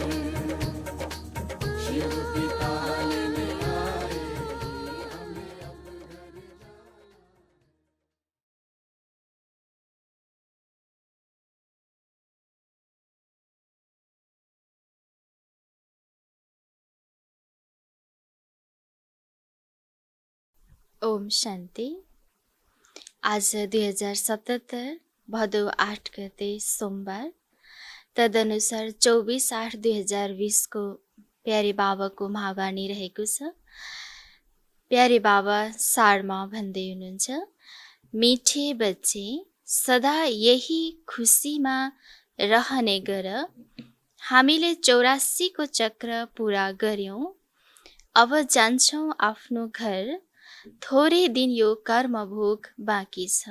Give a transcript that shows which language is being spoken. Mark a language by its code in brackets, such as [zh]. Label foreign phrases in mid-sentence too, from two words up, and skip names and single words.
[hi] शिव पिता लेने आए, हमें अब घर जाना है। [ne] ओम शान्ति। आज 2077 भदौ 8 गते सोमबार, तदनुसार 24/8/2020 को प्यारे बाबाको महावाणी रहेको छ। प्यारे बाबा सारमा भन्दै हुनुहुन्छ, [hi] मिठे बच्चे [ne] सदा यही खुसीमा रहने गर, हामीले 84 को चक्र पूरा गर्यौं, अब जान्छौं आफ्नो घर, थोरै दिन यो कर्मभोग बाँकी छ।